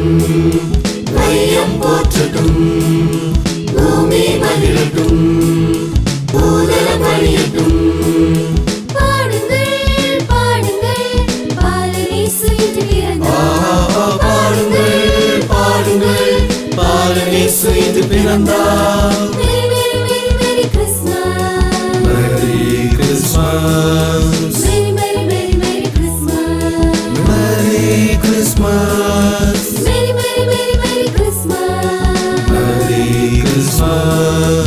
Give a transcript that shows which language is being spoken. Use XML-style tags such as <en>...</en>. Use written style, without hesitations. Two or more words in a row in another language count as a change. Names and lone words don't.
<ta>வையம் போற்றட்டும், பூமி மகிழட்டும், பூதலம் பணியட்டும். பாடுங்கள், பாடுங்கள், பாலனேசு இன்று பிறந்தார். பாடுங்கள், பாடுங்கள், பாலனேசு இன்று பிறந்தார்.</ta> <en>Merry, merry, merry, merry Christmas. Merry Christmas, Merry, merry, merry, merry Christmas. Merry Christmas, Merry, merry, merry, merry Christmas. Merry Christmas,</en>